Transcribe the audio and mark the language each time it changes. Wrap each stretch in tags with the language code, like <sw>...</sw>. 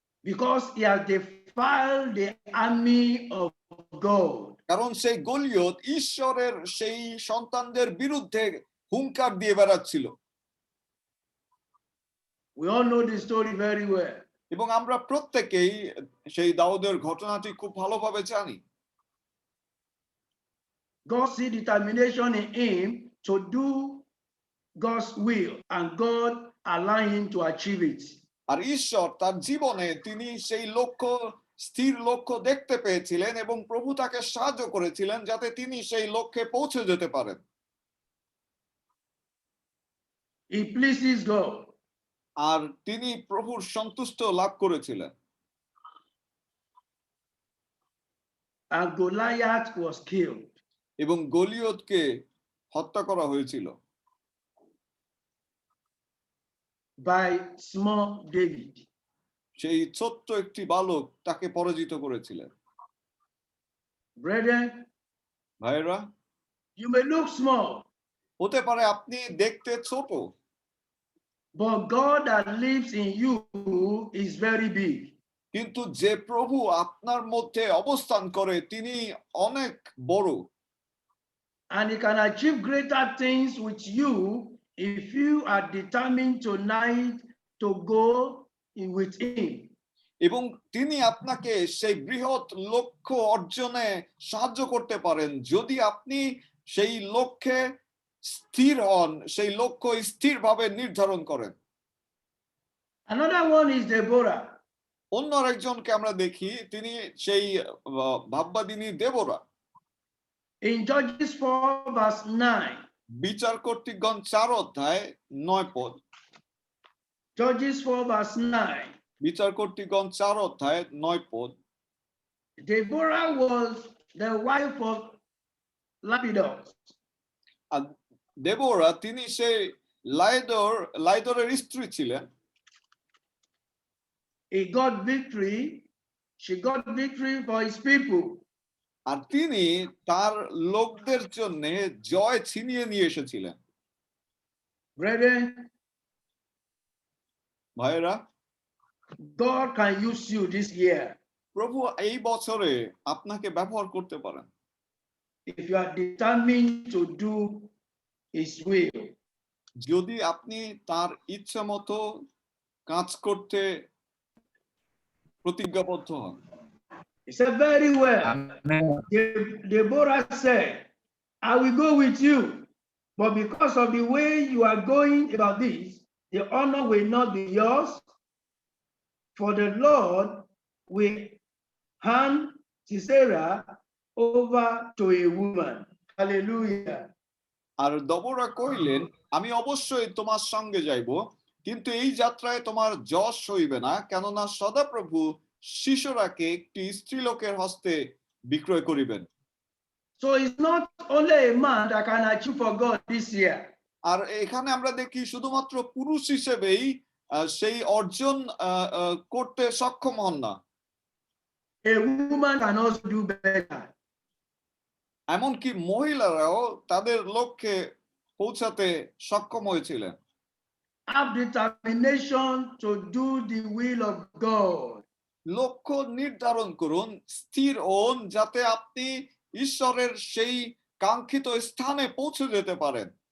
<en>Because he has defiled the army of God.</en> <bn>কারণ সেই গলিয়ত ঈশ্বরের সেই সন্তানদের বিরুদ্ধে হুঙ্কার দিয়ে বেড়াচ্ছিল।</bn> <en>We all know the story very well.</en> <bn>এবং আমরা প্রত্যেকেই সেই দাউদের ঘটনাটি খুব ভালোভাবে জানি।</bn> <en>God see determination in him to do God's will, and God allow him to achieve it.</en> <bn>আর ঈশ্বর তার জীবনে তিনি সেই লক্ষ্য, স্থির লক্ষ্য দেখতে পেয়েছিলেন এবং প্রভু তাকে সাহায্য করেছিলেন যাতে তিনি সেই লক্ষ্যে পৌঁছে যেতে পারেন।</bn> <en>He pleases God.</en> <bn>আর তিনি প্রভুর সন্তুষ্ট লাভ করেছিলেন।</bn> <en>And Goliath was killed.</en> <bn>এবং গলিয়তকে হত্যা করা হয়েছিল</bn> <en>By small David.</en> <bn>সেই ছোট্ট একটি বালক তাকে পরাজিত করেছিলেন।</bn> <en>Brethren,</en> <bn>ভাইরা,</bn> <en>you may look small,</en> <bn>হতে পারে আপনি দেখতে ছোট,</bn> <en>but God that lives in you is very big.</en> <bn>কিন্তু যে প্রভু আপনার মধ্যে অবস্থান করে তিনি অনেক বড়,</bn> <en>And he can achieve greater things with you if you are determined tonight to go with him.</en> <bn>এবং তিনি আপনাকে সেই বৃহৎ লক্ষ্য অর্জনে সাহায্য করতে পারেন যদি আপনি সেই লক্ষ্যে স্থির হন, সেই লক্ষ্য স্থিরভাবে নির্ধারণ করেন।</bn> <en>Another one is Deborah.</en> <bn>অন্য আরেকজনকে আমরা দেখি, তিনি সেই ভাববাদিনী দেবরা।</bn> <en>In Judges 4 verse 9.</en> <bn>বিচার কর্তৃগণ 4 অধ্যায় 9 পদ।</bn> <en>Judges 4 verse 9.</en> <bn>বিচার কর্তৃগণ 4 অধ্যায় 9 পদ।</bn> <en>Deborah was the wife of Lapidus.</en> <bn>আর দেবরা তিনি সেই লাইদরের স্ত্রী ছিলেন।</bn> <en>He got victory. She got victory for his people.</en> <bn>আর তিনি তার লোকদের জন্য জয় ছিনিয়ে নিয়ে এসেছিলেন।</bn> <en>Brethren,</en> <bn>ভাইরা,</bn> <en>God can use you this year.</en> <bn>প্রভু এই বছরে আপনাকে ব্যবহার করতে পারেন</bn> <en>If you are determined to do his will.</en> <bn>যদি আপনি তার ইচ্ছা মতো কাজ করতে প্রতিজ্ঞাবদ্ধ হন।</bn> <en>He said, very well. Deborah said, I will go with you, but because of the way you are going about this, the honor will not be yours, for the Lord will hand Sisera over to a woman. Hallelujah.</en> <bn>আর দবোরা কহিলেন, আমি অবশ্যই তোমার সঙ্গে যাইব, কিন্তু এই যাত্রায় তোমার যশ হইবে না, কেননা সদাপ্রভু শিশুরাকে একটি স্ত্রীলোকের হস্তে বিক্রয় করিবেন।</bn> <en>So it's not only a man that can achieve for God this year.</en> <bn>আর এখানে আমরা দেখি শুধুমাত্র পুরুষ হিসেবেই সেই অর্জন করতে সক্ষম হন না,</bn> <en>A woman can also do better.</en> <bn>এমনকি মহিলারাও তাদের লক্ষ্যে পৌঁছাতে সক্ষম হয়েছিলেন।</bn> <en>Have determination to do the will of God.</en> <bn>লক্ষ্য নির্ধারণ করুন, স্থির হন, যাতে আপনি ঈশ্বরের সেই কাঙ্ক্ষিত স্থানে পৌঁছে যেতে পারেন।</bn>